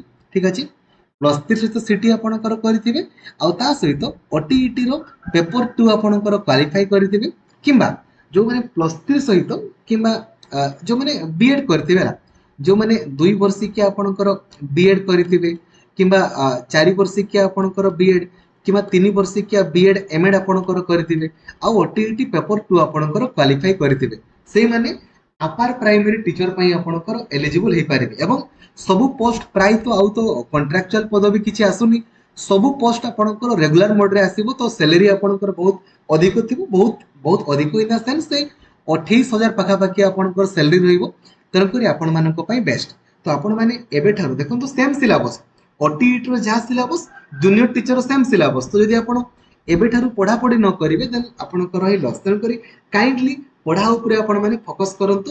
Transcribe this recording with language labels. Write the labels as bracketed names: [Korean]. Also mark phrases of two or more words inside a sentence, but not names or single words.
[Odia] ଠିକ ଅଛି, +3 ସହିତ ସିଟି ଆପଣଙ୍କର କରିଥିବେ ଆ ତା ସହିତ ଓଟିଇଟି ରୋ ପେପର 2 ଆପଣଙ୍କର କ୍ୱାଲିଫାଇ କରିଥିବେ କିମ୍ବା ଯୋ ମାନେ +3 ସହିତ କିମ୍ବା ଯୋ ମାନେ ବିଏଡ କରିଥିବେ ନା, ଯୋ ମାନେ 2 ବର୍ଷିକିଆ ଆପଣଙ୍କର ବିଏଡ କରିଥିବେ କିମ୍ବା 4 ବର୍ଷିକିଆ ଆପଣଙ୍କର ବିଏଡ କିମ୍ବା 3 ବର୍ଷିକିଆ ବିଏଡ ଏମଏଡ ଆପଣଙ୍କର କରିଥିବେ ଆ ଓଟିଇଟି ପେପର 2 ଆପଣଙ୍କର କ୍ୱାଲିଫାଇ କରିଥିବେ, ସେ ମାନେ [English] upper primary teacher [Odia] ପାଇଁ ଆପଣଙ୍କର ଏଲିଜିବଲ ହେଇ ପାରିବେ। ଏବଂ ସବୁ ପୋଷ୍ଟ ପ୍ରାୟ ତୋ ଆଉ ତୋ କଣ୍ଟ୍ରାକଚୁଆଲ ପଦବୀ କିଛି ଆସୁନି, ସବୁ ପୋଷ୍ଟ ଆପଣଙ୍କର [English] regular mode [Odia] ରେ ଆସିବ ତୋ ସାଲାରି ଆପଣଙ୍କର ବହୁତ ଅଧିକ ଥିବ, ବହୁତ ବହୁତ ଅଧିକ [English] in the sense [Odia] ସେ 28,000 ପାଖାପାଖି ଆପଣଙ୍କର ସାଲାରି ରହିବ। ତେଣୁକରି ଆପଣ ମାନଙ୍କ ପାଇଁ ବେଷ୍ଟ। ତୋ ଆପଣ ମାନେ ଏବେ ଠାରୁ ଦେଖନ୍ତୁ [English] same syllabus [Odia] ଓଟିଇଟି ରୋ ଯାହା ସିଲାବସ [English] junior teacher same syllabus, [Odia] ତୋ ଯଦି ଆପଣ ଏବେ ଠାରୁ ପଢ଼ା ପଢ଼ି ନ କରିବେ ଦେନ ଆପଣଙ୍କର ରହି ଲସ। ତେଣୁକରି କାଇଣ୍ଡଲି ପଢ଼ା ଉପରେ ଆପଣ ମାନେ ଫୋକସ କରନ୍ତୁ।